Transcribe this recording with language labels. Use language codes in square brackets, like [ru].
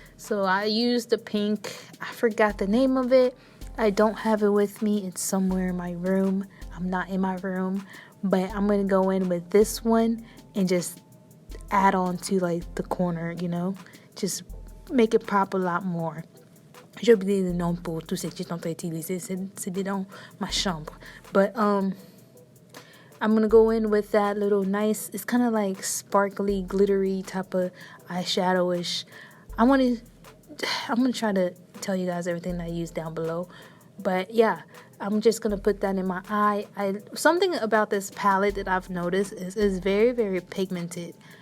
[en] So I used the pink. I forgot the name of it. I don't have it with me. It's somewhere in my room. I'm not in my room. But I'm going to go in with this one and just add on to like the corner, you know. Just make it pop a lot more. [fr] J'ai oublié le nom pour tout ce que j'ai utilisé. C'est dans ma chambre. [en] But I'm going to go in with that little nice, it's kind of like sparkly, glittery type of eyeshadow-ish. I'm going to try to tell you guys everything that I use down below. But yeah, I'm just going to put that in my eye. Something about this palette that I've noticed is very, very pigmented.